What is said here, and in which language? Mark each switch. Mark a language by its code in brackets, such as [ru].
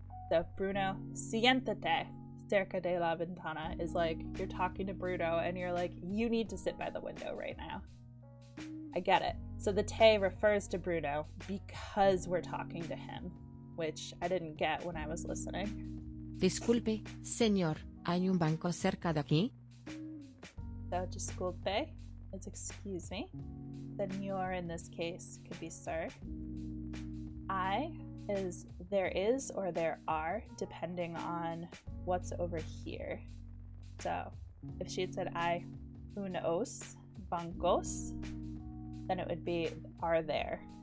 [en] So [es] Bruno, siéntate cerca de la ventana [en] is like, you're talking to Bruno and you're like, you need to sit by the window right now. I get it. So the te refers to Bruno because we're talking to him, which I didn't get when I was listening. [es] Disculpe, señor, ¿hay un banco cerca de aquí? [en] So disculpe is excuse me. Señor in this case could be sir. I is there is or there are, depending on what's over here. So if she had said [es] hay unos bancos, [en] then it would be are there.